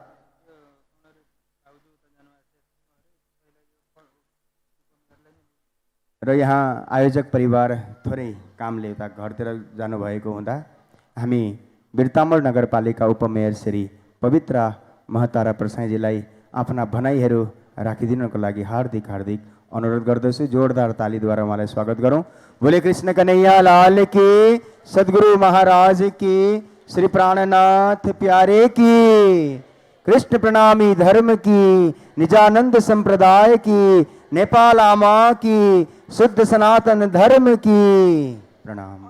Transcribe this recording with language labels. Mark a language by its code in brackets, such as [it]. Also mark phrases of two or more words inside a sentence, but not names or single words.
[ne] र यहाँ आयोजक परिवार थोरै कामले उता घरतिर जानुभएको हुँदा हामी बिर्तामोड नगरपालिका उपमेयर श्री पवित्रा महतारा प्रसाईजीलाई आफ्ना भनाइहरू राखिदिनको लागि हार्दिक अनुरोध गर्दछु। जोरदार तालीद्वारा उहाँलाई स्वागत गरौँ। [hi] बोले कृष्ण कन्हैया लाल की, सद्गुरु महाराज की, श्री प्राणनाथ प्यारे की, कृष्ण प्रणामी धर्म की, निजानंद संप्रदाय की, नेपाल आमा की, शुद्ध सनातन धर्म की प्रणाम।